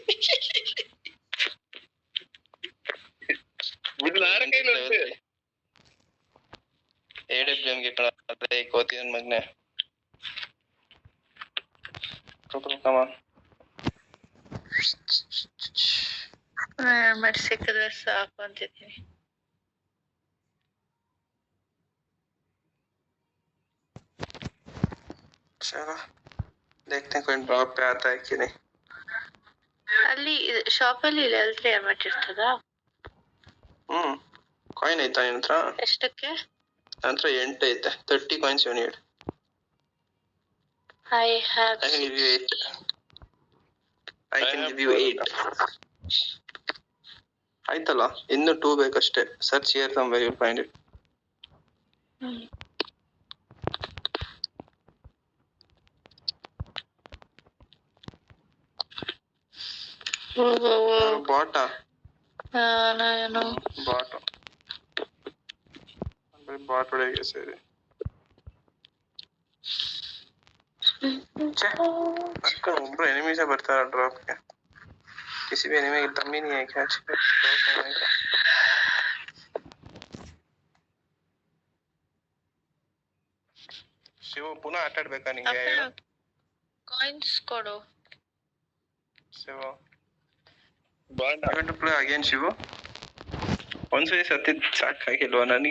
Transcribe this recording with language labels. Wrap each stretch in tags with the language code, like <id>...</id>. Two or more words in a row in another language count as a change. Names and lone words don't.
<kn>AWMಗೆ ಕಳೇ ಕೋತಿ ನನ್ ಮಗ್ನೆ. ಮತ್ತೆ ಸಿಕ್ಕಿದ್ರೆ ಸಾಕು ಅಂತಿದ್ದೀನಿ.</kn> <hi>चलो देखते हैं कोई ड्रॉप पे आता है कि नहीं.</hi> <kn>ಅಲ್ಲಿ ಶಾಪಲ್ಲಿ ಎಲ್ತ್ರಿ ಅಮೌಂಟ್ ಇರ್ತದಾ? ಕಾಯಿನ್ ಐತಾ ನಿನ್ ಹತ್ರ? ಎಷ್ಟಕ್ಕೆ? ನನ್ನ ಹತ್ರ 8 ಐತೆ. 30</kn> <en>coins you need. I have I can give you 8. I can give you 8.</en> <kn>ಆಯ್ತಲ್ಲ, ಇನ್ನು 2 ಬೇಕಷ್ಟೇ.</kn> <en>search here somewhere you'll find it.</en> <kn>ಬಾಟಾ? ನಾನು ಬಾಟ್ ಬಾಟ್ ಒಳಗೆ ಸೇರಿ. ಒಬ್ರು ಎನಿಮೀಸೇ ಬರ್ತಾರ ಡ್ರಾಪ್ಗೆ.</kn> <hi>किसी भी एनिमी की दम ही नहीं है क्या ड्रॉप करने का.</hi> <kn>ಶಿವ ಪುನಃ ಆಟ ಆಡ್ಬೇಕಾ ನಿಂಗೆ? ಕಾಯಿನ್ಸ್ ಕೊಡು.</kn> <en>Shiva to play again.</en> <kn>ಶಿವ ಒಂದ್ಸರಿ ಸತ್ತಿದ್ ಸಾಕಾಗಿಲ್ವಾ ನನಗೆ?</kn>